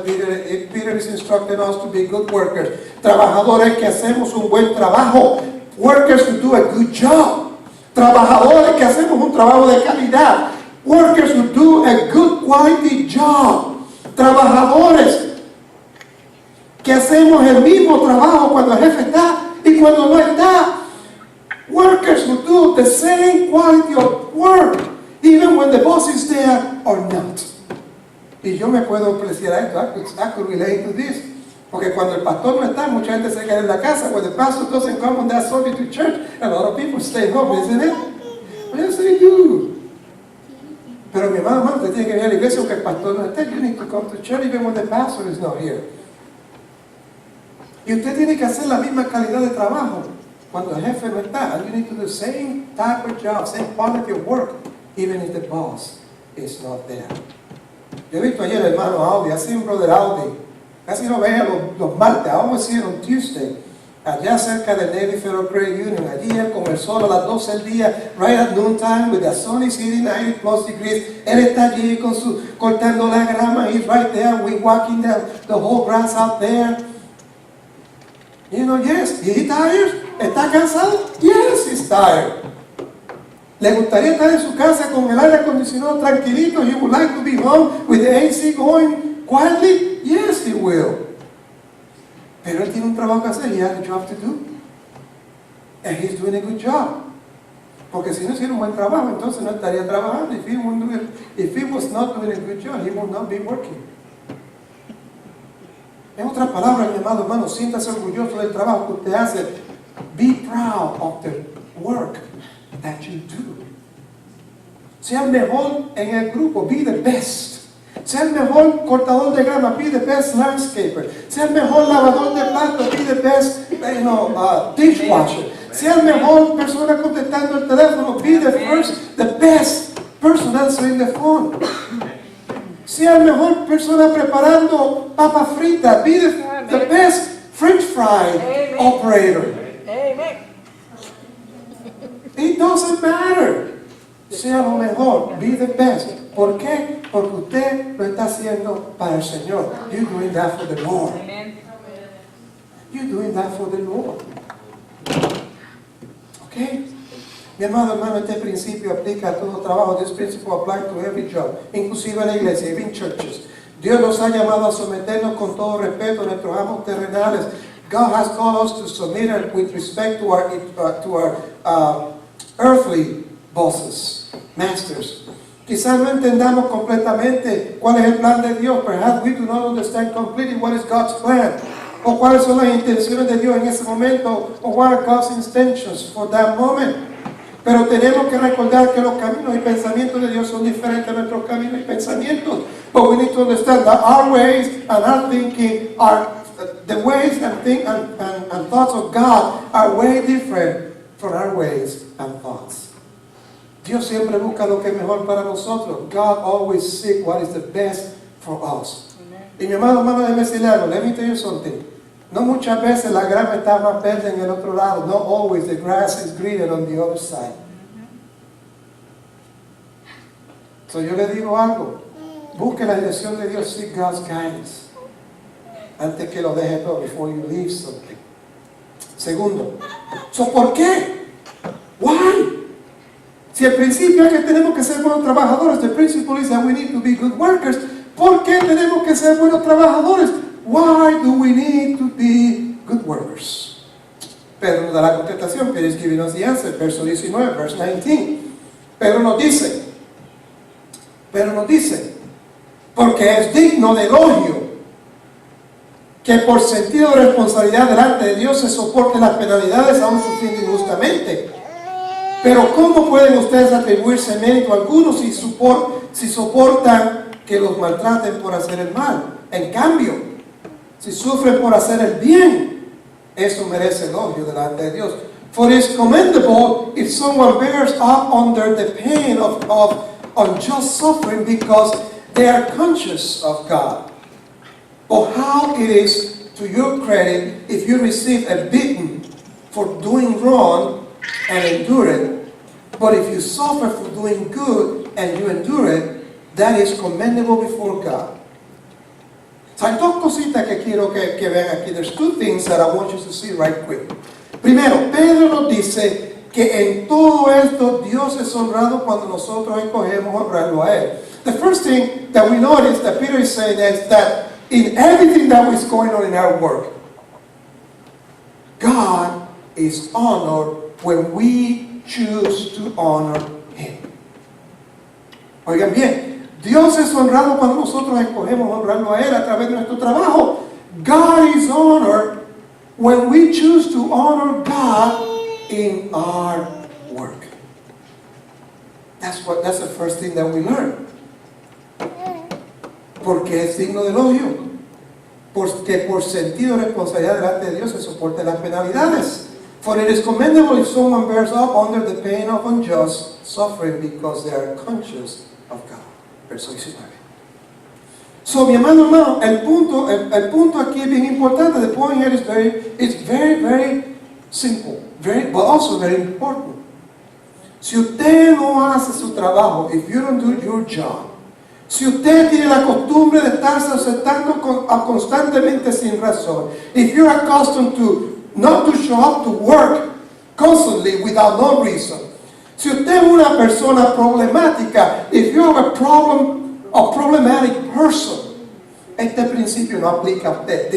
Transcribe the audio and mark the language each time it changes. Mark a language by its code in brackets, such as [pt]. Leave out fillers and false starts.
[en] Peter is instructing us to be good workers. [es] Trabajadores que hacemos un buen trabajo. [en] Workers who do a good job. [es] Trabajadores que hacemos un trabajo de calidad. [en] Workers who do a good quality job. [es] Trabajadores que hacemos el mismo trabajo cuando el jefe está y cuando no está. [en] Workers who do the same quality of work, even when the boss is there or not. [es] Y yo me puedo apreciar a esto. [en] I could relate to this. [es] Porque cuando el pastor no está, mucha gente se queda en la casa. [en] When the pastor doesn't come on that Sunday to church, a lot of people stay home, isn't it? Yes, they do. [es] Pero mi hermano, usted tiene que venir a la iglesia aunque el pastor no esté. [en] You need to come to church even when the pastor is not here. [es] Y usted tiene que hacer la misma calidad de trabajo cuando el jefe no está. [en] And you need to do the same type of job, same quality of work, even if the boss is not there. [es] Yo he visto ayer el hermano Audi, [en] I see un brother Audi. [es] Casi no veía los martes, [en] I always see it on Tuesday. [es] Allá cerca del Navy Federal Credit Union. Allí él con el sol a las 12 del día, [en] right at noontime, with the sun is hitting 90 plus degrees. [es] Él está allí con cortando la grama. [en] He's right there. We walking the whole grass out there. You know, yes. Is he tired? [es] ¿Está cansado? [en] Yes, he's tired. [es] ¿Le gustaría estar en su casa con el aire acondicionado tranquilito? [en] He would like to be home with the AC going quietly? Yes, he will. [es] Pero él tiene un trabajo que hacer. [en] He has a job to do. And he's doing a good job. [es] Porque si no hiciera un buen trabajo, entonces no estaría trabajando. [en] If he was not doing a good job, he would not be working. [es] En otras palabras, mi amado hermano, siéntase orgulloso del trabajo que usted hace. [en] Be proud of the work that you do. [es] Sea el mejor en el grupo. [en] Be the best. [es] Sea el mejor cortador de grama, [en] be the best landscaper. [es] Sea el mejor lavador de platos, [en] be the best dishwasher. [es] Sea el mejor persona contestando el teléfono, [en] be the best person answering the phone. [es] Sea el mejor persona preparando papas fritas, [en] be the best French fry operator. Amen. It doesn't matter. [es] Sea lo mejor, [en] be the best. [es] ¿Por qué? Porque usted lo está haciendo para el Señor. [en] You're doing that for the Lord. Amen. You're doing that for the Lord. Okay? [es] Mi amado hermano, este principio aplica a todo trabajo. [en] This principle applies to every job, [es] inclusive a la iglesia, [en] even churches. [es] Dios nos ha llamado a someternos con todo respeto a nuestros amos terrenales. [en] God has called us to submit with respect to our earthly bosses, masters. [es] Quizás no entendamos completamente cuál es el plan de Dios. [en] Perhaps we do not understand completely what is God's plan. [es] O cuáles son las intenciones de Dios en ese momento. [en] O what are God's intentions for that moment. [es] Pero tenemos que recordar que los caminos y pensamientos de Dios son diferentes a nuestros caminos y pensamientos. [en] But we need to understand that our ways and our thinking are, the ways and thoughts of God are way different from our ways and thoughts. [es] Dios siempre busca lo que es mejor para nosotros. [en] God always seeks what is the best for us. [es] Y mi hermano, déjeme decirle algo. [en] Let me tell you something. [es] No muchas veces la grama está más verde en el otro lado. [en] Not always the grass is greener on the other side. [es] So yo le digo algo. Busque la dirección de Dios. [en] Seek God's guidance. [es] Antes que lo deje todo. [en] Before you leave something. [es] Segundo. So, ¿por qué? [en] Why? [es] Si el principio es que tenemos que ser buenos trabajadores, [en] the principle is that we need to be good workers. [es] ¿Por qué tenemos que ser buenos trabajadores? [en] Why do we need to be good workers? [es] Pedro nos da la contestación. [en] Peter is giving us the answer. [es] Verso 19, [en] verse 19. [es] Pedro nos dice, porque es digno de elogio que por sentido de responsabilidad delante de Dios se soporten las penalidades aún sufriendo injustamente. Pero ¿cómo pueden ustedes atribuirse mérito alguno si soportan que los maltraten por hacer el mal? En cambio, si sufren por hacer el bien, eso merece elogio delante de Dios. [en] For it is commendable if someone bears up under the pain of unjust suffering because they are conscious of God. But how it is to your credit if you receive a beating for doing wrong and endure it. But if you suffer for doing good and you endure it, that is commendable before God. [es] So hay dos cositas que quiero que vean aquí. [en] There's two things that I want you to see right quick. [es] Primero, Pedro nos dice que en todo esto Dios es honrado cuando nosotros escogemos honrarlo a Él. [en] The first thing that we notice that Peter is saying is that in everything that is going on in our work, God is honored when we choose to honor Him. [es] Oigan bien, Dios es honrado cuando nosotros escogemos honrarlo a Él a través de nuestro trabajo. [en] God is honored when we choose to honor God in our work. That's the first thing that we learn. [es] Porque es digno de elogio. Porque por sentido de responsabilidad delante de Dios se soportan las penalidades. [en] For it is commendable if someone bears up under the pain of unjust suffering because they are conscious of God. [es] Verso 19. So, mi hermano, el punto aquí es bien importante. [en] The point here is very, very simple, but also very important. [es] Si usted no hace su trabajo, [en] if you don't do your job, [es] si usted tiene la costumbre de estarse ausentando constantemente sin razón, [en] if you're accustomed to not to show up to work constantly without no reason, [es] si usted es una persona problemática, [en] if you have a problematic person, [es] este principio no aplica a usted.